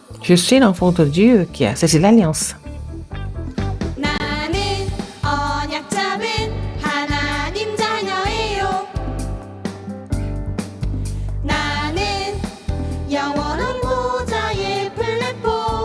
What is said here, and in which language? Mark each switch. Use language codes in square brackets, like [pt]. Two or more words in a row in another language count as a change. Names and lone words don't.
[fr] Je suis l'enfant de Dieu qui a saisi l'alliance. [ko] 나는 언약 잡은 하나님 자녀예요. 나는 영원한 보좌의 플랫폼